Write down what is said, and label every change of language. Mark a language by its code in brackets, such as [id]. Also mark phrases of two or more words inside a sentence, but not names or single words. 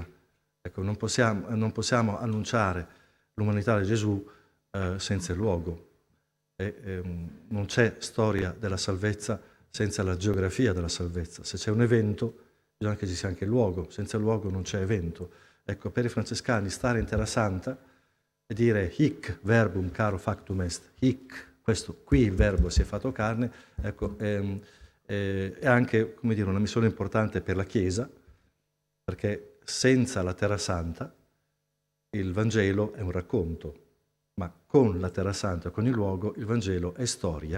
[it] Ecco, non possiamo annunciare l'umanità di Gesù senza il luogo. Non c'è storia della salvezza senza la geografia della salvezza. Se c'è un evento, bisogna che ci sia anche il luogo. Senza il luogo non c'è evento. Ecco, per i francescani stare in Terra Santa e dire [la] hic verbum caro factum est, hic, [it] questo qui il verbo si è fatto carne, ecco, è anche, come dire, una missione importante per la Chiesa, perché senza la Terra Santa il Vangelo è un racconto, ma con la Terra Santa, con il luogo, il Vangelo è storia.